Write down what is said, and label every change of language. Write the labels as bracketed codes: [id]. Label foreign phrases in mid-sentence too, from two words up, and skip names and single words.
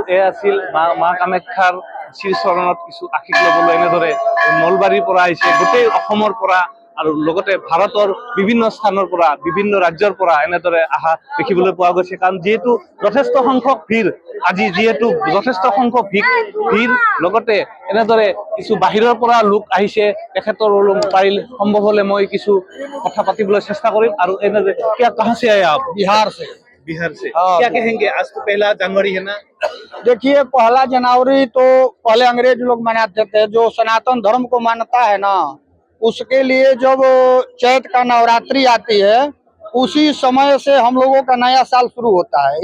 [as] আছিল মা কামাখ্যাৰ শ্ৰী চৰণত কিছু আশীষ ল'বলৈ এনেদৰে নলবাৰীৰ পৰা আহিছে, গোটেই অসমৰ পৰা আৰু লগতে ভাৰতৰ বিভিন্ন স্থানৰ পৰা, বিভিন্ন ৰাজ্যৰ পৰা এনেদৰে অহা দেখিবলৈ পোৱা গৈছে। কাৰণ যিহেতু যথেষ্ট সংখ্যক ভিৰ, আজি যিহেতু যথেষ্ট সংখ্যক ভিৰ লগতে এনেদৰে কিছু বাহিৰৰ পৰা লোক আহিছে। তেখেতৰ পাৰিলে সম্ভৱ হলে মই কিছু কথা পাতিবলৈ চেষ্টা কৰিম। আৰু এনেদৰে [hi] कहाँ से आए आप? बिहार से। क्या कहेंगे, आज तो पहला जनवरी है ना? देखिए, पहला जनवरी तो पहले अंग्रेज लोग मनाते थे, जो सनातन धर्म को मानता है ना, उसके लिए जब चैत का नवरात्रि आती है उसी समय से हम लोगों का नया साल शुरू होता है।